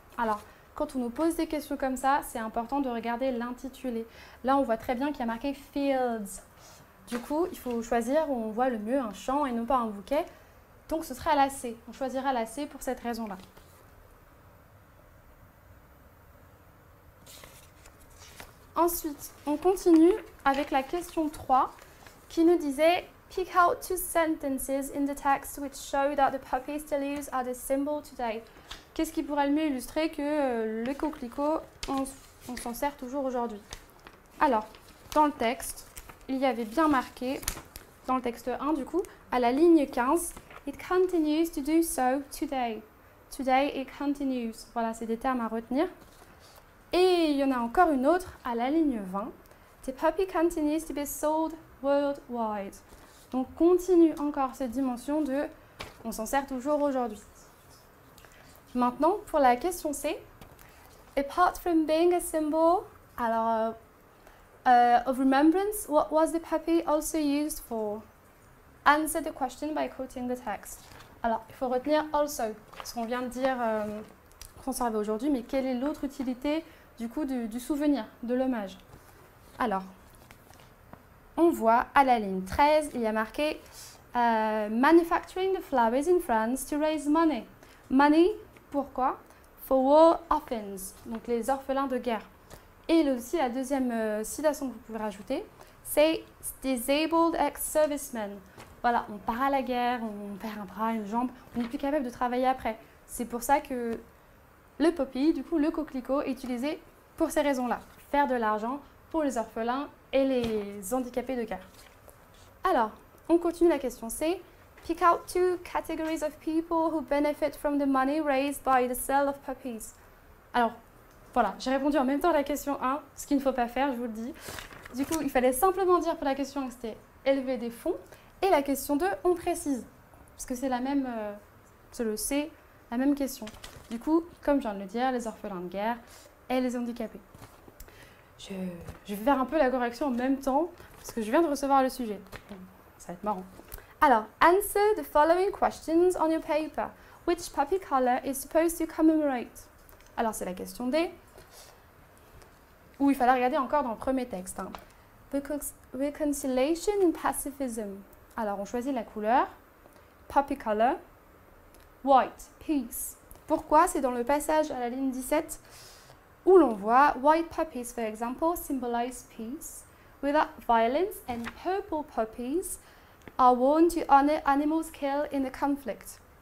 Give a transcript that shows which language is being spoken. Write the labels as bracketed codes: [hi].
[fr] Alors, quand on nous pose des questions comme ça, c'est important de regarder l'intitulé. Là, on voit très bien qu'il y a marqué Fields. Du coup, il faut choisir où on voit le mieux un champ et non pas un bouquet. Donc, ce sera la C. On choisira la C pour cette raison-là. Ensuite, on continue avec la question 3 qui nous disait [en] Pick out two sentences in the text which show that the puppy is still used as a symbol today. [fr] Qu'est-ce qui pourrait le mieux illustrer que le coquelicot, on s'en sert toujours aujourd'hui? Alors, dans le texte, il y avait bien marqué, dans le texte 1 du coup, à la ligne 15, [en] It continues to do so today. Today it continues. [fr] Voilà, c'est des termes à retenir. Et il y en a encore une autre à la ligne 20. [en] The puppy continues to be sold worldwide. [fr] Donc, continue encore cette dimension de on s'en sert toujours aujourd'hui. Maintenant, pour la question C, [en] apart from being a symbol [fr] alors, [en] of remembrance, what was the puppy also used for? Answer the question by quoting the text. [fr] Alors, il faut retenir also, ce qu'on vient de dire qu'on servait aujourd'hui, mais quelle est l'autre utilité du coup du souvenir, de l'hommage? Alors, on voit à la ligne 13, il y a marqué [en] Manufacturing the flowers in France to raise money. [fr] Money, pourquoi? [en] For war orphans, [fr] donc les orphelins de guerre. Et aussi, la deuxième citation que vous pouvez rajouter, c'est [en] disabled ex-servicemen. [fr] Voilà, on part à la guerre, on perd un bras, une jambe, on n'est plus capable de travailler après. C'est pour ça que le poppy, du coup le coquelicot, est utilisé pour ces raisons-là. Faire de l'argent pour les orphelins et les handicapés de cœur. Alors, on continue la question C. [en] Pick out 2 categories of people who benefit from the money raised by the sale of puppies. [fr] Alors, voilà, j'ai répondu en même temps à la question 1, ce qu'il ne faut pas faire, je vous le dis. Du coup, il fallait simplement dire pour la question 1 que c'était élever des fonds. Et la question 2, on précise. Parce que c'est la même, c'est le C, la même question. Du coup, comme je viens de le dire, les orphelins de guerre et les handicapés. Je vais faire un peu la correction en même temps, parce que je viens de recevoir le sujet. Ça va être marrant. [en] Alors, answer the following questions on your paper. Which puppy color is supposed to commemorate? [fr] Alors, c'est la question D, où il fallait regarder encore dans le premier texte. Hein. [en] Reconciliation and pacifism. [fr] Alors, on choisit la couleur. [en] Puppy color. White, peace. [fr] Pourquoi? C'est dans le passage à la ligne 17 où l'on voit [en] white puppies, for example, symbolize peace without violence, and purple puppies are worn to honor animals killed in the conflict.